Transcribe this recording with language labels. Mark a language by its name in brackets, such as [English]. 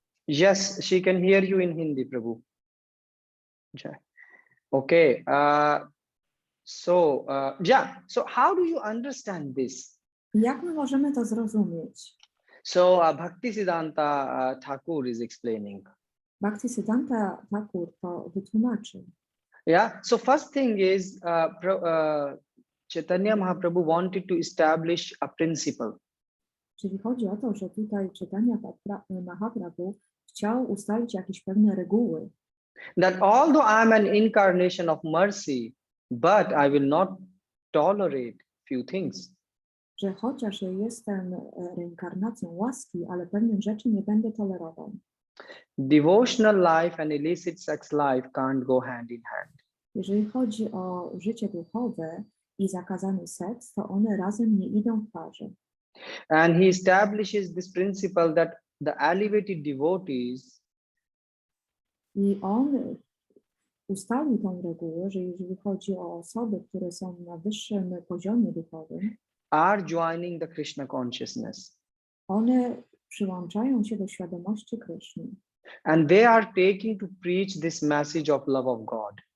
[English] Yes, she can hear you in Hindi, Prabhu. Okay. So how do you understand this? [Polish] Jak my możemy to zrozumieć? [English] So Bhaktisiddhanta Thakur is explaining. [Polish] Bhaktisiddhanta Thakur to wytłumaczy. [English] Yeah, so first thing is Chaitanya Mahaprabhu wanted to establish a principle. [Polish] Czyli chodzi o to, że tutaj Chaitanya Mahaprabhu chciał ustalić jakieś pewne reguły. [English] That although I am an incarnation of mercy, but I will not tolerate few things. [Polish] Że chociaż ja jestem reinkarnacją łaski, ale pewnych rzeczy nie będę tolerował. [English] Devotional life and illicit sex life can't go hand in hand. [Polish] Jeżeli chodzi o życie duchowe i zakazany seks, to one razem nie idą w parze. [English] And he establishes this principle that the elevated devotees [Polish] I on ustalił tą regułę, że jeżeli chodzi o osoby, które są na wyższym poziomie duchowym, [English] are joining the Krishna consciousness. [Polish] one przyłączają się do świadomości Kryszny. [English] And they are taking to preach this message of love of God.